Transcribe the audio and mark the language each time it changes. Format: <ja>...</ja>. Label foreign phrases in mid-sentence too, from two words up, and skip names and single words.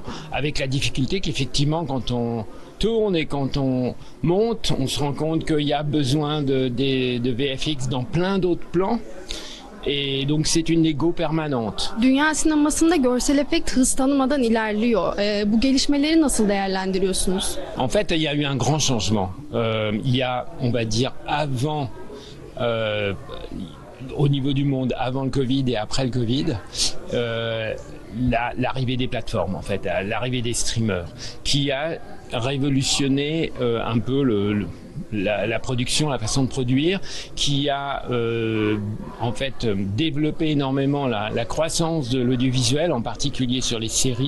<fr>Avec la difficulté qu'effectivement quand on tourne et quand on monte, on se rend compte qu'il y a besoin de VFX dans plein d'autres plans. Et donc c'est une négo permanente.</fr> <tr>Dünya sinemasında görsel efekt hız tanımadan ilerliyor. Bu gelişmeleri nasıl değerlendiriyorsunuz?</tr> <fr>En fait, il y a eu un grand changement. Il y a, on va dire, avant, au niveau du monde, avant le Covid et après le Covid, l'arrivée des plateformes, en fait, l'arrivée des streamers, qui a révolutionné un peu la production, la façon de produire, qui a en fait développé énormément la croissance de l'audiovisuel, en particulier sur les séries.</fr>